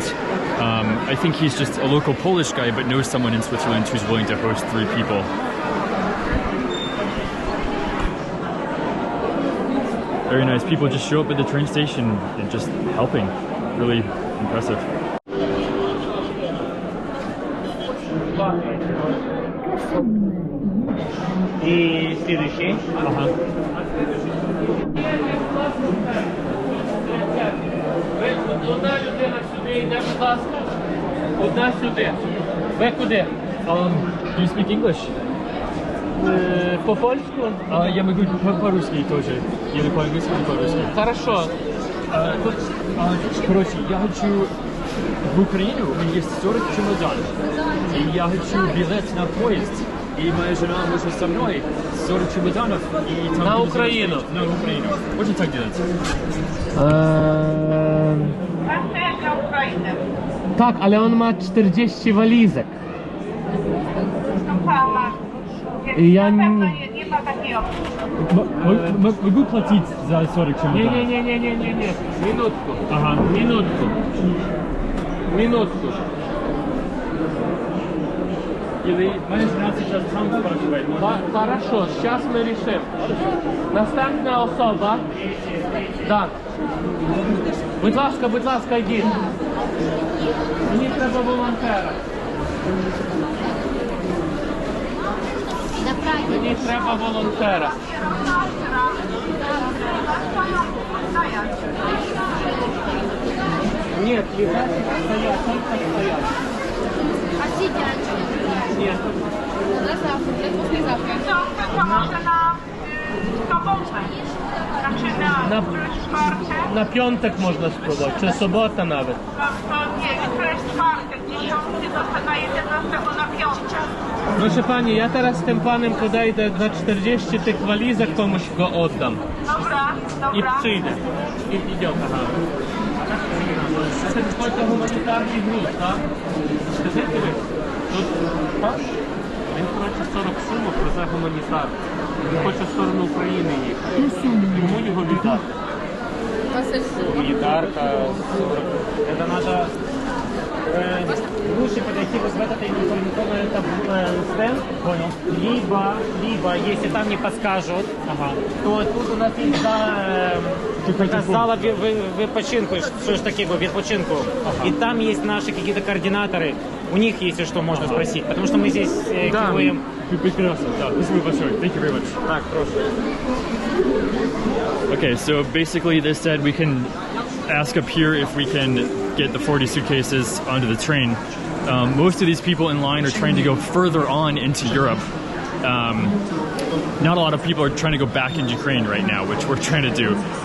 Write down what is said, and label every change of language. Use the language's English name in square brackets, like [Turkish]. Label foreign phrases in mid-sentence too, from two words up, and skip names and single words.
[English] I think he's just a local Polish guy, but knows someone in Switzerland who's willing to host 3 people. Very nice. People just show up at the train station and just helping. Really impressive. [Russian] И следующий. Ага. [Ukrainian] Одна людина сюди йде, будь ласка. Одна сюди. Ви куди? [English] Do you speak English? [Ukrainian] По-польську? [Russian] Я могу по-русски тоже. Или по-английски, или по-русски. Хорошо. Короче, я хочу в Украину, у меня есть 40 чемоданов. И я хочу билет на поезд. И моя жена может со мной 40 чемоданов. И там На Украину? На Украину. Можно так делать? [Ukrainian] Так, але [Polish] он ma 40 walizek. I ja nie... [Russian] Могу платить за 40 чемоданов? Не. Минутку. Ага. Минутку. Или моя жена сейчас сам спрашивает. Хорошо, сейчас мы решим. [Ukrainian] Наступна особа. Да. Будь ласка, йдіть. Мені треба волонтера. Мені треба волонтера. [Russian] Нет, лежать, стоять, только стоять. А сидячие? Нет. На завтра, для послезавтра. [Polish] На piątek można spróbować, czy sobota nawet. Proszę pani, ja teraz z tym panem podejdę za 40 tych walizek, komuś go oddam. Dobra. I przyjdę. I idziemy. A ten tylko humanitarny gruz, tak? [Russian] Скажите ви, тут так? [Ukrainian] Він, коротше, 40 сумок, це гуманітар. Він хоче в сторону України їхати. Йому його віддати. [Russian] Гуманитарка, 40. Это надо лучше подойти вот в этот стенд. Понял. Либо, если там не подскажут, то тут у нас есть [Ukrainian] зала відпочинку, [Russian] что ж такое, відпочинку. И там есть наши какие-то координаторы. У них, если что, можно спросить, потому что мы здесь киваем. Прекрасно, да. Спасибо большое. [English] Thank you very much. [Ukrainian] Так, прошу. [English] Okay, so basically they said we can ask up here if we can get the 40 suitcases onto the train. Most of these people in line are trying to go further on into Europe. Not a lot of people are trying to go back into Ukraine right now, which we're trying to do.